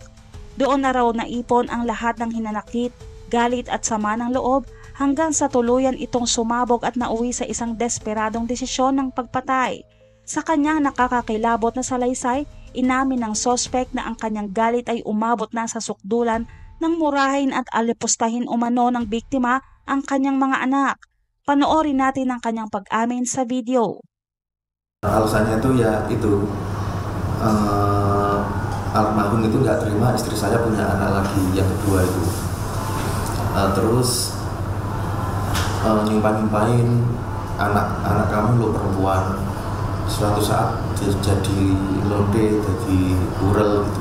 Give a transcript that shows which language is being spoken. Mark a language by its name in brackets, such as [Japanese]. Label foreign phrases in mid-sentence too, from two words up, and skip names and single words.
[Filipino] Doon na raw naipon ang lahat ng hinanakit, galit at sama ng loob hanggang sa tuluyan itong sumabog at nauwi sa isang desperadong desisyon ng pagpatay. Sa kanyang nakakakilabot na salaysay, inamin ng sospek na ang kanyang galit ay umabot na sa sukdulan ng murahin at alipustahin umano ng biktima ang kanyang mga anak. Panoorin natin ang kanyang pag-amin sa video. [Indonesian] Alasannya itu ya itu almarhum itu nggak terima istri saya punya anak lagi yang kedua itu, terus nyumpah-nyumpahin anak kamu lo perempuan, suatu saat jadi londe, jadi burel gitu.